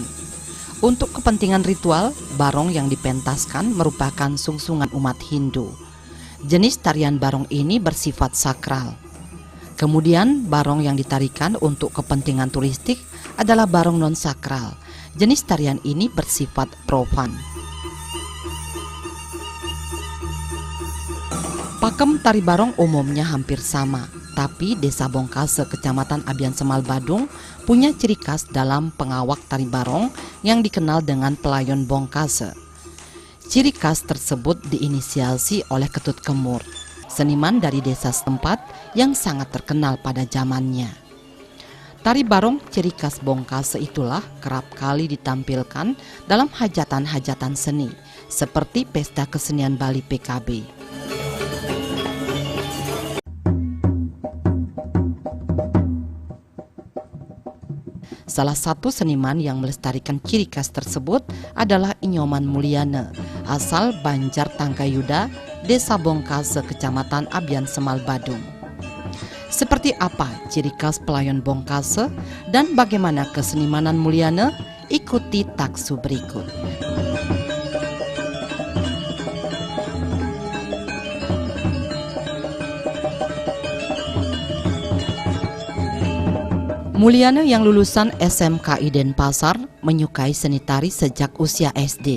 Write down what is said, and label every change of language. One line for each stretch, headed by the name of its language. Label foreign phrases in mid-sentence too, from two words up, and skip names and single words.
Indonesian: Untuk kepentingan ritual, barong yang dipentaskan merupakan sungsungan umat Hindu. Jenis tarian barong ini bersifat sakral. Kemudian barong yang ditarikan untuk kepentingan turistik adalah barong non-sakral. Jenis tarian ini bersifat profan. Pakem tari barong umumnya hampir sama, tapi Desa Bongkase, Kecamatan Abian Semal Badung punya ciri khas dalam pengawak tari barong yang dikenal dengan pelayon Bongkase. Ciri khas tersebut diinisiasi oleh Ketut Kemur, seniman dari desa setempat yang sangat terkenal pada zamannya. Tari barong ciri khas Bongkase itulah kerap kali ditampilkan dalam hajatan-hajatan seni, seperti Pesta Kesenian Bali PKB. Salah satu seniman yang melestarikan ciri khas tersebut adalah Inyoman Mulyana, asal Banjar Tangkayuda, Desa Bongkase, Kecamatan Abian Semal Badung. Seperti apa ciri khas pelayon Bongkase dan bagaimana kesenimanan Mulyana? Ikuti taksu berikut. Mulyana yang lulusan SMKI Denpasar menyukai seni tari sejak usia SD.